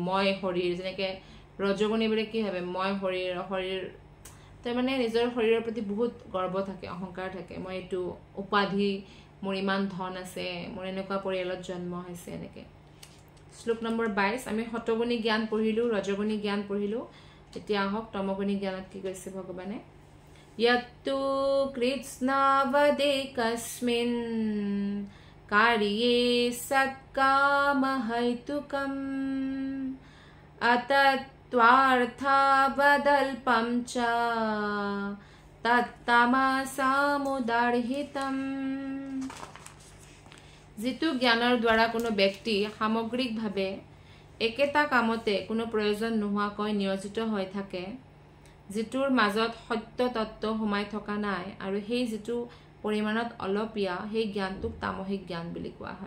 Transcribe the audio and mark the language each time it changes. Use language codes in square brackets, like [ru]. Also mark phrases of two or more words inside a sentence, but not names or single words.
[as] মই শৰীৰ, যেনেকৈ ৰজগুণীবোৰে কি ভাবে, মই শৰীৰ তাৰমানে নিজৰ শৰীৰৰ প্ৰতি বহুত গৰ্ব থাকে, অহংকাৰ থাকে। মই এইটো উপাধি, মোৰ ইমান ধন আছে, মোৰ এনেকুৱা পৰিয়ালত জন্ম হৈছে, এনেকৈ। শ্লোক নম্বৰ 22, আমি সতগুণী জ্ঞান পঢ়িলোঁ, ৰজগুণী জ্ঞান পঢ়িলোঁ। এতিয়া আহক তমগুণী জ্ঞানত কি কৈছে ভগৱানে। [sa] यत्तु कृत्स्नावदेकस्मिन् कार्ये सत्कामहैतुकम् अतत्त्वार्थावदल्पं च तत्तमसामुदार्हितम्। [as] যিটো জ্ঞানৰ দ্বাৰা কোনো ব্যক্তি সামগ্ৰিকভাৱে একেটা কামতে কোনো প্ৰয়োজন নোহোৱাকৈ নিয়োজিত হৈ থাকে, যিটোৰ মাজত সত্য তত্ত্ব সোমাই থকা নাই, আৰু সেই যিটো পৰিমাণত অলপীয়া, সেই জ্ঞানটোক তামসিক জ্ঞান বুলি কোৱা হয়।